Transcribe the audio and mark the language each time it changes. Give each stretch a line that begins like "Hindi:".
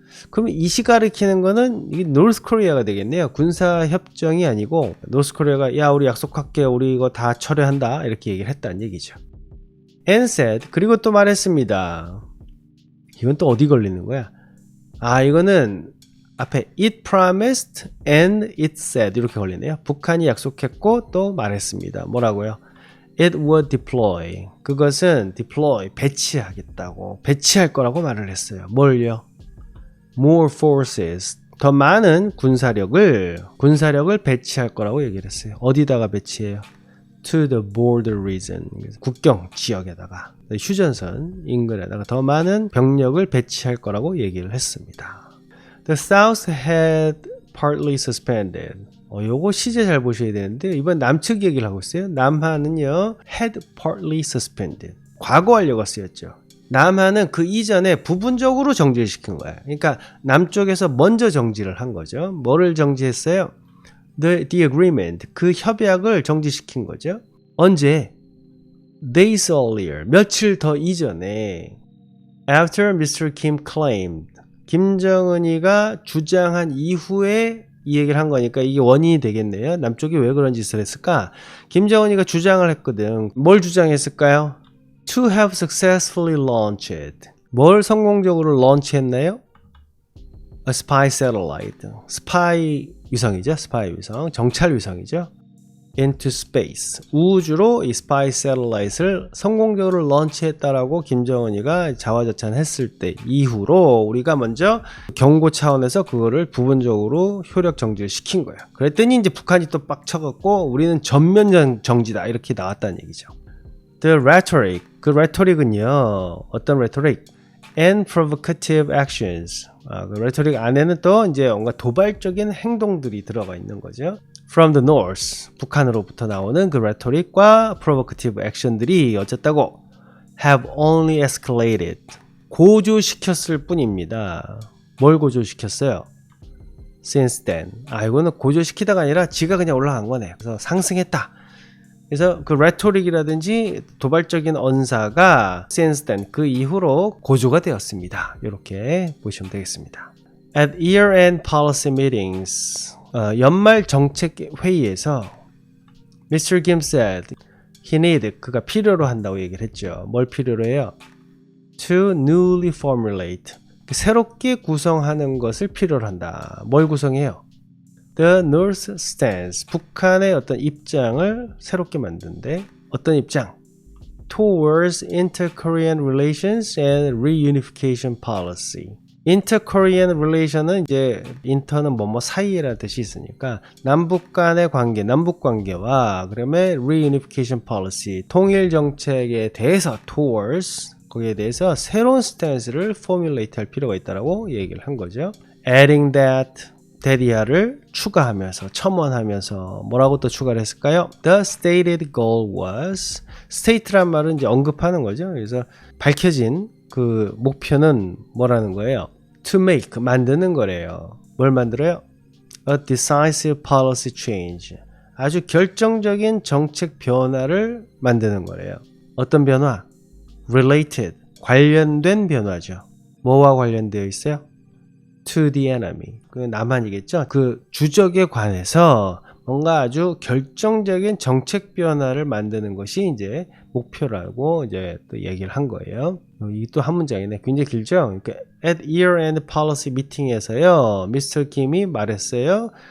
Korean: 그럼 이시 가리키는 거는 이게 노스 코리아가 되겠네요. 군사 협정이 아니고 노스 코리아가 야 우리 약속할게 우리 이거 다 철회한다 이렇게 얘기를 했다는 얘기죠.
English: And said
Korean: 그리고 또 말했습니다. 이건 또 어디 걸리는 거야? 이거는 앞에
English: it promised and it said
Korean: 이렇게 걸리네요. 북한이 약속했고 또 말했습니다. 뭐라고요?
English: It would deploy.
Korean: 그것은 deploy 배치하겠다고 배치할 거라고 말을 했어요. 뭘요?
English: More forces.
Korean: 더 많은 군사력을 배치할 거라고 얘기를 했어요. 어디다가 배치해요?
English: To the border region.
Korean: 국경 지역에다가 휴전선 인근에다가 더 많은 병력을 배치할 거라고 얘기를 했습니다.
English: The South had partly suspended.
Korean: 요거 시제 잘 보셔야 되는데 이번 남측 얘기를 하고 있어요. 남한은요
English: had partly suspended.
Korean: 과거 완료가 쓰였죠. 남한은 그 이전에 부분적으로 정지를 시킨 거예요. 그러니까 남쪽에서 먼저 정지를 한 거죠. 뭐를 정지했어요?
English: The agreement.
Korean: 그 협약을 정지시킨 거죠. 언제?
English: Days earlier.
Korean: 며칠 더 이전에
English: After Mr. Kim claimed.
Korean: 김정은이가 주장한 이후에 이 얘기를 한 거니까 이게 원인이 되겠네요. 남쪽이 왜 그런 짓을 했을까? 김정은이가 주장을 했거든. 뭘 주장했을까요?
English: To have successfully launched.
Korean: 뭘 성공적으로 런치했나요?
English: A spy satellite.
Korean: 스파이 위성이죠. 스파이 위성. 정찰 위성이죠.
English: Into space.
Korean: 우주로 이 spy satellite을 성공적으로 런치했다라고 김정은이가 자화자찬했을 때 이후로 우리가 먼저 경고 차원에서 그거를 부분적으로 효력 정지를 시킨 거예요. 그랬더니 이제 북한이 또 빡쳐갖고 우리는 전면 정지다 이렇게 나왔다는 얘기죠.
English: The rhetoric.
Korean: 그 rhetoric은요. 어떤 rhetoric?
English: And provocative actions.
Korean: 그 rhetoric 안에는 또 이제 뭔가 도발적인 행동들이 들어가 있는 거죠.
English: From the north,
Korean: 북한으로부터 나오는 그 rhetoric과 provocative action들이 어쨌다고
English: have only escalated,
Korean: 고조시켰을 뿐입니다. 뭘 고조시켰어요?
English: Since then.
Korean: 이거는 고조시키다가 아니라 지가 그냥 올라간 거네. 그래서 상승했다. 그래서 그 rhetoric이라든지 도발적인 언사가 since then, 그 이후로 고조가 되었습니다. 이렇게 보시면 되겠습니다.
English: At year-end policy meetings,
Korean: 연말 정책 회의에서
English: Mr. Kim said he needed,
Korean: 그가 필요로 한다고 얘기를 했죠. 뭘 필요로 해요?
English: To newly formulate,
Korean: 새롭게 구성하는 것을 필요로 한다. 뭘 구성해요?
English: The North stance,
Korean: 북한의 어떤 입장을 새롭게 만든데 어떤 입장?
English: Towards inter-Korean relations and reunification policy.
Korean: Inter-Korean relation은 이제 인터는 뭐뭐 사이라는 뜻이 있으니까 남북 간의 관계, 남북 관계와 그다음에 reunification policy, 통일 정책에 대해서 towards, 거기에 대해서 새로운 스탠스를 formulate 할 필요가 있다라고 얘기를 한 거죠.
English: Adding that,
Korean: 대리하를 추가하면서, 첨언하면서 뭐라고 또 추가를 했을까요?
English: The stated goal was,
Korean: state란 말은 이제 언급하는 거죠. 그래서 밝혀진 그 목표는 뭐라는 거예요?
English: To make,
Korean: 만드는 거래요. 뭘 만들어요?
English: A decisive policy change,
Korean: 아주 결정적인 정책 변화를 만드는 거래요. 어떤 변화? Related, 관련된 변화죠. 뭐와 관련되어 있어요?
English: To the enemy,
Korean: 그 남한이겠죠. 그 주적에 관해서 뭔가 아주 결정적인 정책 변화를 만드는 것이 이제 목표라고 이제 또 얘기를 한 거예요. 이게 또 한 문장이네. 굉장히 길죠. 그러니까 at year-end policy meeting에서요, 미스터 김이 말했어요.